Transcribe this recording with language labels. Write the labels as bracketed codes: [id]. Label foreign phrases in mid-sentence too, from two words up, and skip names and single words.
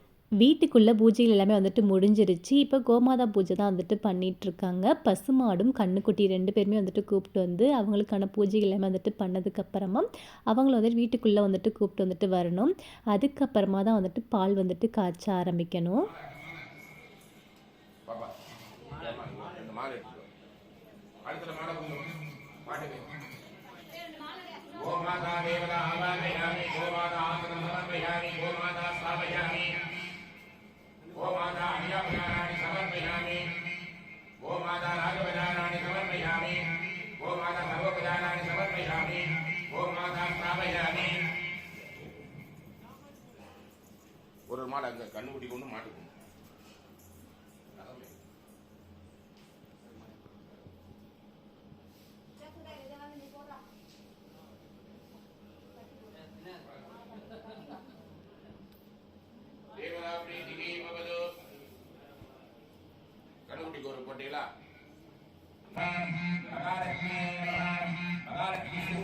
[ta] வீட்டுக்குள்ளே பூஜைகள் எல்லாமே வந்துட்டு முடிஞ்சிருச்சு. இப்போ கோமாதா பூஜை தான் வந்துட்டு பண்ணிகிட்ருக்காங்க. பசுமாடும் கண்ணுக்குட்டி 2 பேருமே வந்துட்டு கூப்பிட்டு வந்து அவங்களுக்கான பூஜைகள் எல்லாமே வந்துட்டு பண்ணதுக்கப்புறமா அவங்கள வந்துட்டு வீட்டுக்குள்ளே வந்துட்டு கூப்பிட்டு வந்துட்டு வரணும். அதுக்கப்புறமா தான் வந்துட்டு பால் வந்துட்டு காய்ச்ச ஆரம்பிக்கணும். [sa] गोमाता देवता आवाहयामि गोमाता आसनं समर्पयामि गोमाता स्थापयामि गोमाता अन्यापचाराणि समर्पयामि गोमाता राजोपचाराणि समर्पयामि गोमाता सर्वोपचाराणि समर्पयामि गोमाता स्थापयामि [ta] ஒரு மாடு அங்க கண்ணுக்குட்டி கொண்டு மாட்டுக்கும் [sa] देवता प्रीतिः भवतु [ta] கண்ணுக்குட்டிக்கு ஒரு போட்டீங்களா மகாலட்சுமி